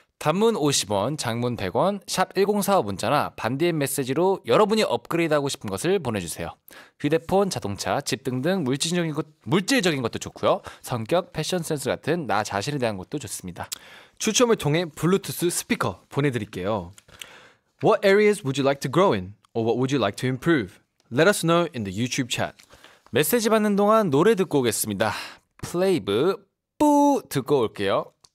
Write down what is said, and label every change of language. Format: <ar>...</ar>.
<ko>단문 50원, 장문 100원, 샵 1045 문자나 반디의 메시지로 여러분이 업그레이드하고 싶은 것을 보내주세요. 휴대폰, 자동차, 집 등등 물질적인 것도 좋고요. 성격, 패션 센스 같은 나 자신에 대한 것도 좋습니다. 추첨을 통해 블루투스 스피커 보내드릴게요.</ko> <en>What areas would you like to grow in? Or what would you like to improve? Let us know in the YouTube chat.</en> <ko>메시지 받는 동안 노래 듣고 오겠습니다. 플레이브 뿌 듣고 올게요.</ko>